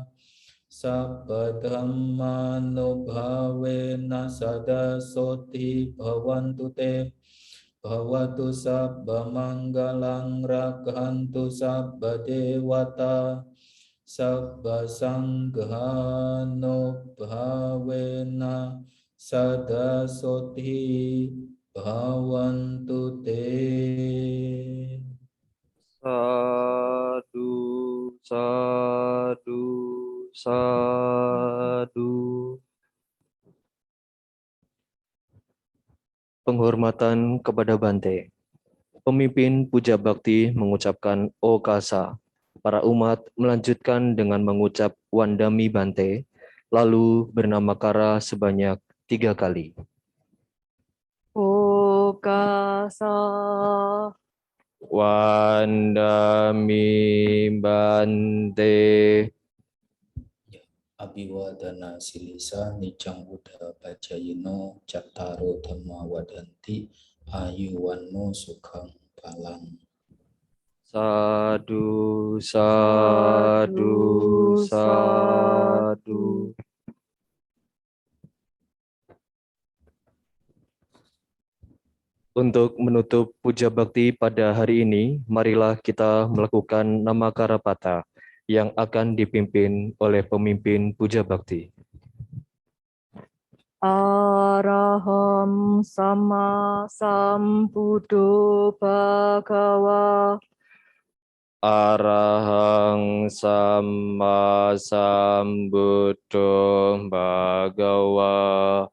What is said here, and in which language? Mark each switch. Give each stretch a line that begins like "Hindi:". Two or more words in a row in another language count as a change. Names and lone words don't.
Pali: sabba dhammanubhavena sada soti bhavantu te bhawatu sabba manggalang rakhantu sabba dewata sabba sanghano-bhavena sada soti bhavantu te. Sadu, sadu, sadu.
Indonesian: Penghormatan kepada Bante. Pemimpin Puja Bakti mengucapkan Okasa. Para umat melanjutkan dengan mengucap
Pali: Wandami Bante,
Indonesian: lalu bernama-kara sebanyak 3 kali.
Pali: Okasa. Wandami Bante. Abhiwadana silisa nicang buddha pacayino cattaro dhamma wadanti ayuwanno sukhang palang. Sadu, sadu, sadu.
Indonesian: Untuk menutup puja bakti pada hari ini, marilah kita melakukan
Pali: Namakara Pata
Indonesian: yang akan dipimpin oleh pemimpin puja bakti.
Pali: Araham sama sambuddho bhagawa. Arahang Samma Sambuddho Bhagawa.